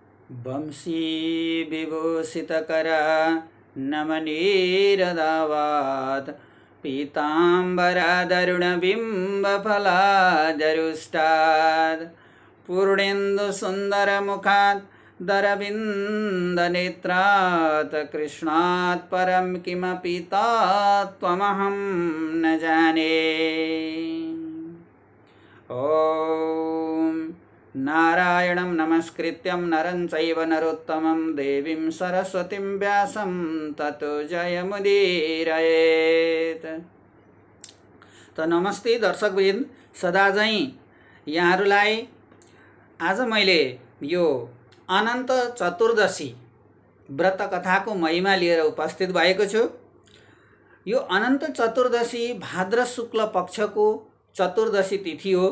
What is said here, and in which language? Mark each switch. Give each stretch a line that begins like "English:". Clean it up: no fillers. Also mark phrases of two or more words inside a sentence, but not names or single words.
Sanskrit: वंशी विभूषितकरा नमनीरदावात् पीताम्बरादरुणबिम्बफलादरुष्टात् पूर्णेन्दुसुन्दरमुखात् दरविन्दनेत्रात् कृष्णात् परं किमपि तत्त्वमहं न जाने। ॐ नारायणं नमस्कृत्यं नरं चैव नरोत्तमं देवीं सरस्वतीं व्यासं ततो जयमुदीरयेत्।
Nepali: त नमस्ते दर्शकवृन्द, सदा झैं यहाँहरूलाई आज मैले यो अनन्त चतुर्दशी व्रत कथाको महिमा लिएर उपस्थित भएको छु। यो अनन्त चतुर्दशी भाद्र शुक्ल पक्षको चतुर्दशी तिथि हो।